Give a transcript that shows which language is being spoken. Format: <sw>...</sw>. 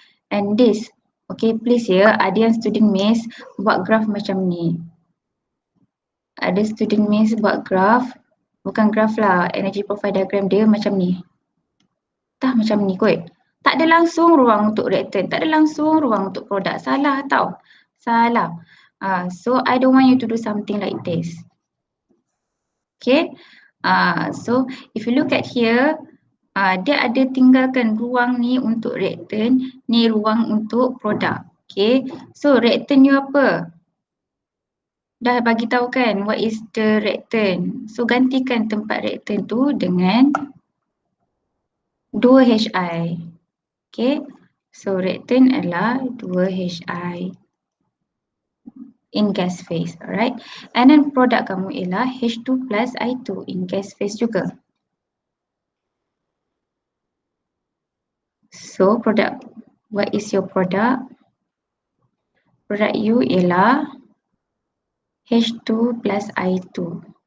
<en>And this, okay, please</en> <ms>ya, ada yang student miss buat graph macam ni. Ada student miss buat graph, bukan graph lah, energy profile diagram dia macam ni. Tah macam ni kot. Tak ada langsung ruang untuk reactant, tak ada langsung ruang untuk produk. Salah tau. Salah.</ms> <en>So I don't want you to do something like this. Okay. So if you look at here,</en> <ms>dia ada tinggalkan ruang ni untuk reactant, ni ruang untuk produk. Okay. So reactant you apa? Dah bagi tahu kan</ms> <en>what is the reactant.</en> <ms>So gantikan tempat reactant tu dengan 2HI. Okay. So reactant adalah 2HI</ms> <en>in gas phase, alright.</en> <ms>And then produk kamu ialah H2 plus I2</ms> <en>in gas phase</en> <ms>juga.</ms> <en>So product, what is your product?</en> <ms>Product you ialah H2 plus I2.</ms>